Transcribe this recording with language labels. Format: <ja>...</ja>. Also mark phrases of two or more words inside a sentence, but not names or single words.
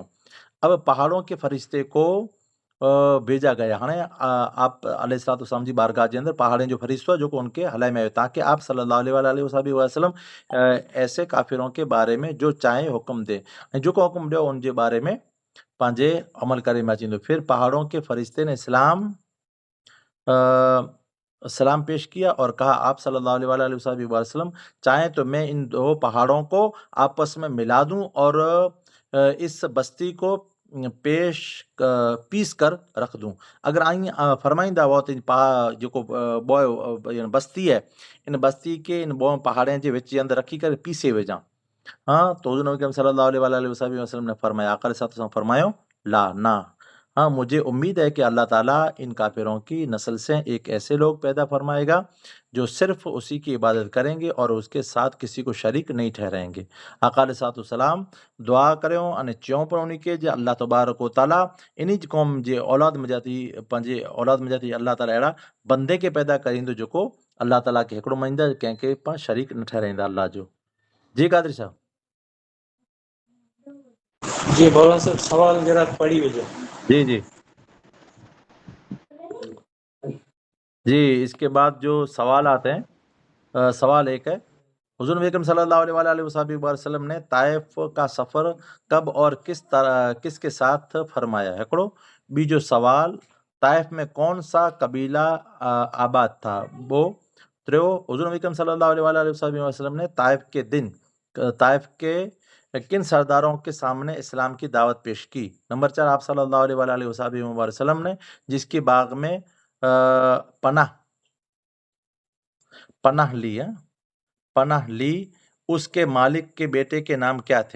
<ur>اب پہاڑوں کے فرشتے کو بھیجا گیا</ur> <sd>हाणे आप अलैहिस्सलाम जी बारगाह जे अंदर पहाड़नि जो फरिश्तो जो उनके हलाए में आयो ताकि आप</sd> <ar>صلى الله عليه وسلم</ar> <ur>ایسے کافروں کے بارے میں جو چاہے حکم دے</ur> <sd>ऐं जेको हुक्म ॾियो उनजे बारे में पंहिंजे अमल करे में अचींदो।</sd> <ur>پھر پہاڑوں کے فرشتے نے سلام پیش کیا اور کہا آپ</ur> <ar>صلى الله عليه وسلم</ar> <ur>چاہیں تو میں ان دو پہاڑوں کو آپس میں ملا دوں اور اس بستی کو پیس کر رکھ دوں.</ur> <sd>अगर आई फरमाईंदा हुआ तो जेको बस्ती है इन बस्ती के इन पहाड़े जे विच जे अंदरि रखी करे पीसे विझां।</sd> <ur>ہاں، تو حضور نبی</ur> <ar>صلى الله عليه وسلم</ar> <ur>نے فرمایا، آقا علیہ السلام فرمایو لا نا، ہاں مجھے امید ہے کہ اللہ تعالیٰ ان کافروں کی نسل سے ایک ایسے لوگ پیدا فرمائے گا جو صرف اسی کی عبادت کریں گے اور اس کے ساتھ کسی کو شریک نہیں ٹھہرائیں گے.</ur> <sd>आका अलैहिस्सलाम दुआ करियो अने चयो पर उन्हीं के जे अल्लाह तबारक व ताला इन्हीं क़ौम जे औलाद में जाती पंहिंजे औलाद में जाती अल्लाह ताला अहिड़ा बंदे के पैदा करींदो जेको अल्लाह ताला खे हिकिड़ो मञींदा, कंहिंखे पाण शरीक न ठहराईंदा अल्लाह जो।</sd> <ur>جی قادری صاحب.</ur> <sd>जी मौलाना साहब सवाल जरा पढ़ी वजो।</sd> <ur>جی جی جی، اس کے بعد جو سوال آتے ہیں، سوال ایک ہے حضور نبی اکرم</ur> <ar>صلى الله عليه وسلم</ar> <ur>نے طائف کا سفر کب اور کس کے ساتھ فرمایا.</ur> <sd>हिकिड़ो बीजो</sd> <ur>सवाल طائف میں کون سا قبیلہ آباد تھا. وہ ٹیوں حضور نبی اکرم</ur> <ar>صلى الله عليه وسلم</ar> <ur>نے طائف کے کن سرداروں کے سامنے اسلام کی دعوت پیش کی. نمبر 4 آپ</ur> <ar>صلى الله عليه وسلم</ar> <ur>نے جس کی باغ میں پناہ لی اس کے مالک کے بیٹے کے نام کیا تھے.</ur>